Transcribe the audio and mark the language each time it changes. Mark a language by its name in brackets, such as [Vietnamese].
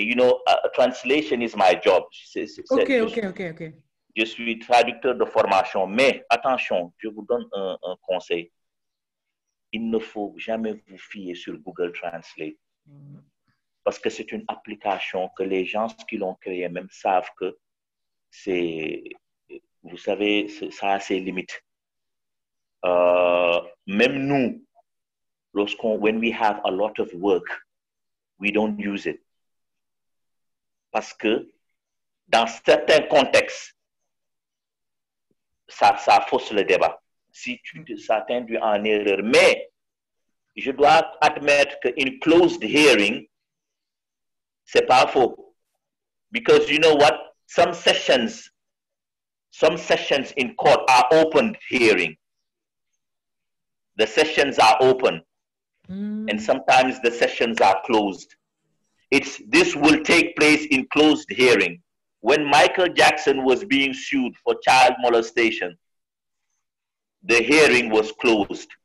[English] You know, translation is my job. Okay. [French] Je suis traducteur de formation, mais attention, je vous donne un conseil. Il ne faut jamais vous fier sur Google Translate. Parce que c'est une application que les gens qui l'ont créée même savent que vous savez, ça a ses limites. Même nous, [English] when we have a lot of work, we don't use it. [French] Parce que dans certains contextes, ça fausse le débat. Si ça t'induit en erreur. Mais je dois admettre qu'une closed hearing, c'est pas faux. [English] Because you know what? Some sessions in court are open hearing. The sessions are open. And sometimes the sessions are closed. This will take place in closed hearing. When Michael Jackson was being sued for child molestation, the hearing was closed.